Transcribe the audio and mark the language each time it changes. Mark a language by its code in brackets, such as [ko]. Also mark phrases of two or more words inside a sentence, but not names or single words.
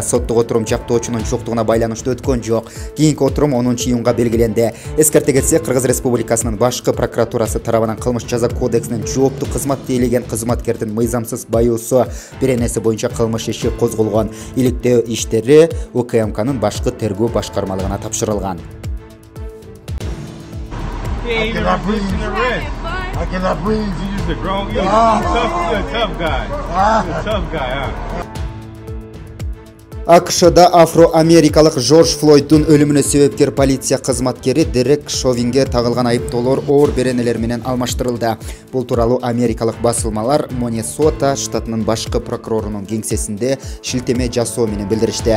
[ky] Соттук отурум жактоочунун жоктугуна байланыштуу өткөн жок. Кийинки отурум 10-июнга белгиленди. Эскерте кетсек, Кыргыз Республикасынын башкы прокуратурасы тарабынан кылмыш жаза кодексинин жооптуу кызматты ээлеген кызматкердин мыйзамсыз баюусу беренеси боюнча кылмыш иши козголгон. Иликтөө иштери УКМКнын башкы тергөө башкармалыгына тапшырылган. [en] I cannot breathe. You just a grown. You're a tough guy. You're a tough guy. [ky] АКШда афро-америкалык Жорж Флойддун өлүмүнө себепкер полиция кызматкери Дерек Шовинге тагылган айыптоолор оор беренелер менен алмаштырылды. Бул тууралуу америкалык басылмалар Миннесота штатынын башкы прокурорунун кеңсесинде шилтеме жасоо менен билдиришти.